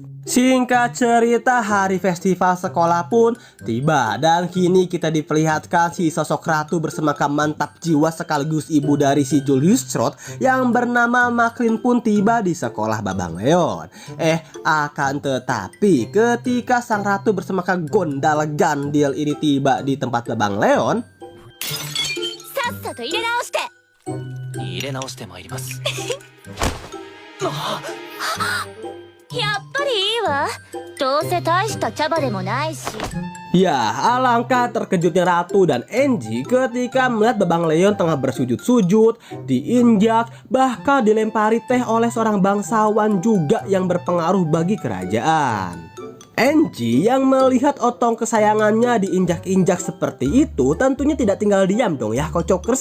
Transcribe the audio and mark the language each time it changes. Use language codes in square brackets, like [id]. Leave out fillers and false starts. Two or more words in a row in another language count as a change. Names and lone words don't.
[id] Singkat cerita, hari festival sekolah pun tiba dan kini kita diperlihatkan si sosok ratu bersemangka mantap jiwa sekaligus ibu dari si Julius Trot yang bernama Macklin pun tiba di sekolah Babang Leon. Akan tetapi ketika sang ratu bersemangka gondal gandil ini tiba di tempat Babang Leon, [ja] 入れ直してまいります。やっぱりいいわ。どうせ大した茶葉でもないし。 [id] Ya, alangkah terkejutnya Ratu dan Angie ketika melihat Babang Leon tengah bersujud-sujud, diinjak, bahkan dilempari teh oleh seorang bangsawan juga yang berpengaruh bagi kerajaan. Angie yang melihat otong kesayangannya diinjak-injak seperti itu tentunya tidak tinggal diam dong ya kocokers.